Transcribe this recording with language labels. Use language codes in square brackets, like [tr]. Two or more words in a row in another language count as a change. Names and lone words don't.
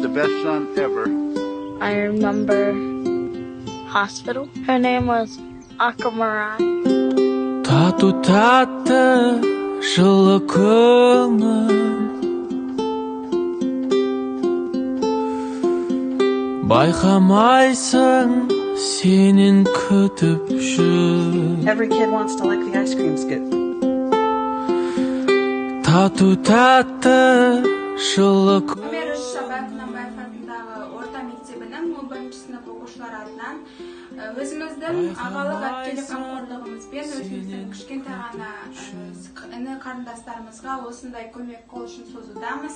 [en] first son ever. I remember hospital. Her name was Akamarai. [kk] Тату-татты жылы көңіл байқамайсың сенен күтіп жүр. [en] Every kid wants to lick the ice cream scoop. [kk] Тату-татты жылы Өмір Шабат Намбаев атындағы орта мектебінің 11 сынып оқушылары атынан өзіміздің ағалық әпкелік қамқорлығымызбен өзіміздің кішкентай ғана іні қарындастарымызға осындай көмек қол ұшын созудамыз.